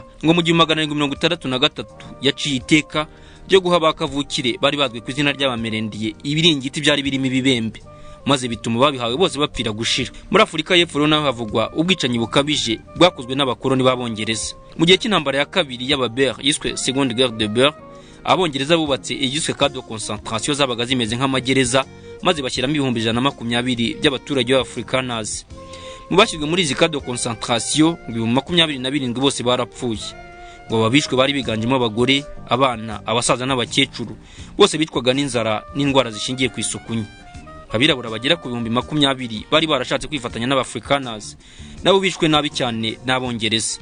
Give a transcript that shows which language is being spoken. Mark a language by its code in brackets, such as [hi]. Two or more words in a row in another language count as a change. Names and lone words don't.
[rw] Ngo mu 1763 yaciye iteka ryo guha bakavukire bari bazwi ku izina ry'abamerendiye ibiringiti byari birimo ibibembe, maze bituma babihawe bose bapfira gushira. Muri Afurika y'Epfo naho havugwa ubwicanyi bukabije bwakozwe n'abakoloni b'abongereza. Mu gihe cy'intambara ya kabiri y'Ababer yiswe Seconde Guerre de Boer, abongereza bubatse igiswe [fr] camp de concentration [rw] zabaga zimeze nk'amagereza, maze bashyiramo 120 by'abaturage b'Afrikaners. Mu bashyizwe muri izi [fr] camp de concentration [rw] 27 bose barapfuye. Ngo babishwe bari biganjemo abagore, abana, abasaza n'abakecuru, bose bitwaga n'inzara n'indwara zishingiye ku isuku. Abirabura bagera ku 20,000 bari barashatse kwifatanya n'Abafrikaners, nabo bishwe nabi cyane n'abongereza.